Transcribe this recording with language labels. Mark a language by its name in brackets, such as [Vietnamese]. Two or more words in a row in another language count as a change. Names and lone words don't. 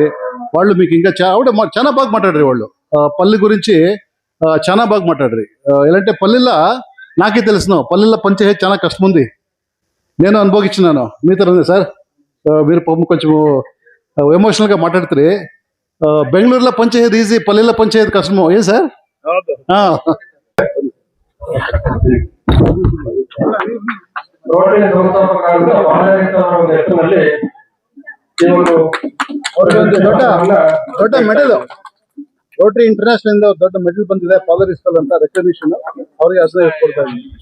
[Telugu] వాళ్ళు మీకు ఇంకా చాలా బాగా మాట్లాడరు వాళ్ళు. పల్లి గురించి చాలా బాగా మాట్లాడరు. ఎలాంటి పల్లెల్లో నాకే తెలుసును, పల్లెల్లో పనిచేసేది చాలా కష్టం ఉంది. నేను అనుభవించినాను. మీతో ఉంది సార్. మీరు కొంచెం ఎమోషనల్గా మాట్లాడుతారు. బెంగళూరులో పనిచేసేది ఈజీ, పల్లెల్లో పనిచేసేది కష్టము. ఏం సార్? [Kannada] ರೋಟರಿ ಸಂಸ್ಥಾಪಕರಾದ ಬಾಲಕೃಷ್ಣರ ಒಂದು ಹೆಸರಿನಲ್ಲಿ ಈ ಒಂದು ದೊಡ್ಡ ಮೆಡಲ್ ರೋಟರಿ ಇಂಟರ್ನ್ಯಾಷನಲ್ ಇಂದ ದೊಡ್ಡ ಮೆಡಲ್ ಬಂದಿದೆ, ಫಾದರ್ ಇಸ್ಕಲ್ ಅಂತ ರೆಕಗ್ನಿಷನ್ ಅವರಿಗೆ ಹೆಸರು ಕೊಡ್ತಾ ಇದ್ದೀನಿ.